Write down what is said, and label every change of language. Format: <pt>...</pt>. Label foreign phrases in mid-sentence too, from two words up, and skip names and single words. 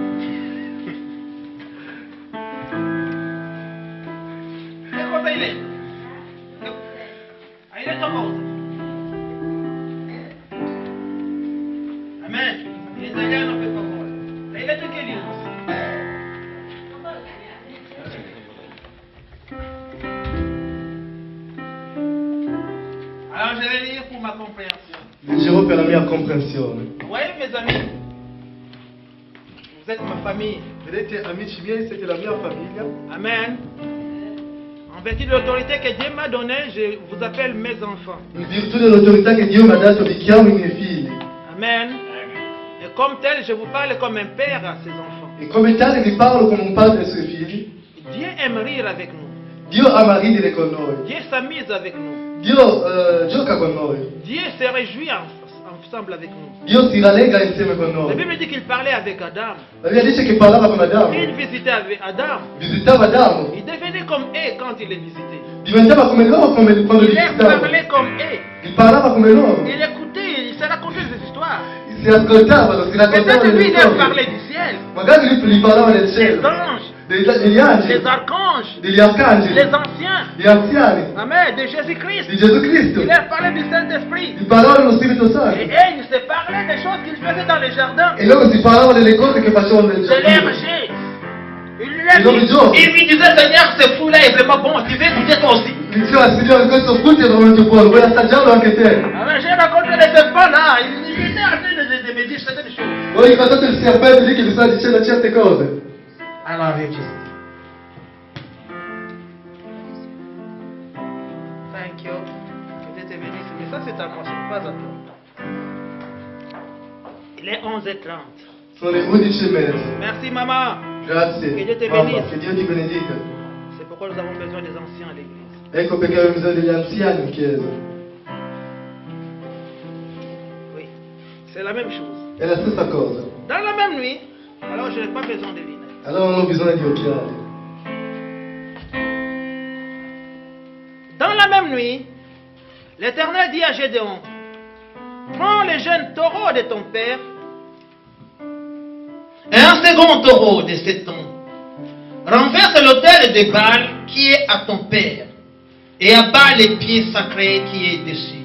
<it>Che cosa hai letto? Hai letto cosa? Amen. In italiano per favore. Hai letto che libro?</it> <fr>Alors je vais lire pour ma compréhension.</fr> <it>Leggerò per la mia comprensione.</it> <fr>Vous voyez mes amis, vous êtes ma famille.</fr> <it>Vedete, amici miei, siete la mia famiglia. Amen.</it> <fr>En vertu de l'autorité que Dieu m'a donnée, je vous appelle mes enfants.</fr> <it>In virtù dell'autorità che Dio mi ha dato, vi chiamo i miei figli. Amen.</it> <fr>Et comme tel, je vous parle comme un père à ses enfants.</fr> <it>E come tale vi parlo come un padre ai suoi figli.</it> <fr>Dieu aime rire avec nous.</fr> <it>Dio ama ridere con noi.</it> <fr>Dieu s'amuse avec nous.</fr> <it>Dio gioca con noi.</it> <fr>Dieu se réjouit ensemble avec nous.</fr> <it>Dio si rallegra insieme con</it> <fr>La</fr> <it>noi.</it> <fr>Bible dit qu'il parlait avec Adam.</fr> <it>La Bibbia dice che parlava con Adamo.</it> <fr>Il visitait avec Adam.</fr> <it>Visitava Adamo.</it> <fr>Il devenait comme eux quand il les visitait.</fr> <it>Diventava come loro quando li</it> <fr>Il leur</fr> <it>visitava.</it> <fr>parlait comme eux.</fr> <it>Il parlava come loro.</it> <fr>Il écoutait, il se racontait des histoires.</fr> <it>Si ascoltavano, si raccontavano</it> <fr>Peut-être lui, le il leur</fr> <it>storie.</it> <fr>parlait du ciel,</fr> <it>Magari lui gli parlava del</it> <fr>des</fr> <it>cielo,</it> <fr>anges,</fr> <it>degli angeli,</it> <fr>des archanges,</fr> <it>degli arcangeli,</it> <fr>des anciens.</fr> <it>degli anziani,</it> <fr>Amen, de Jésus-Christ.</fr> <it>di Gesù Cristo.</it> <fr>Il leur parlait du Saint-Esprit.</fr> <it>Gli parlava dello Spirito</it> <fr>Et</fr> <it>Santo.</it> <fr>ils se parlaient des choses qu'ils faisaient dans les jardins.</fr> <it>E loro si parlavano delle cose che facevano nel</it> <fr>De</fr> <it>giardino.</it> <fr>l'herger. Il lui disait, Seigneur, ce fruit-là est vraiment bon. Tu veux goûter toi aussi.</fr> <it>Diceva, Signore, questo frutto è veramente buono, vuoi assaggiarlo anche te?</it> <fr>Amen, j'ai rencontré les serpents là. Il était en train de me dire certaines choses.</fr> <it>Ho incontrato il serpente lì che mi stava dicendo certe cose.</it> <en>I love you, Jesus. Thank you.</en> <fr>Que Dieu te bénisse. Mais ça, c'est à moi, c'est pas à toi. Il est 11h30.</fr> <it>Sono le 11:30.</it> <fr>Merci, maman.</fr> <it>Grazie. Che Dio ti Mamma, benedica. che Dio ti benedica.</it> <fr>C'est pourquoi nous avons besoin des anciens à l'église.</fr> <it>Ecco perché abbiamo bisogno degli anziani in chiesa.</it> <fr>Oui. C'est la même chose.</fr> <it>È la stessa cosa.</it> <fr>Dans la même nuit, alors je n'ai pas besoin de lunettes.</fr> <it>Allora non ho bisogno di occhiali.</it> <fr>Dans la même nuit, l'Éternel dit à Gédéon, prends les jeunes taureaux de ton père et un second taureau de 7 ans. Renverse l'autel de Baal qui est à ton père et abat les pieds sacrés qui est dessus.</fr>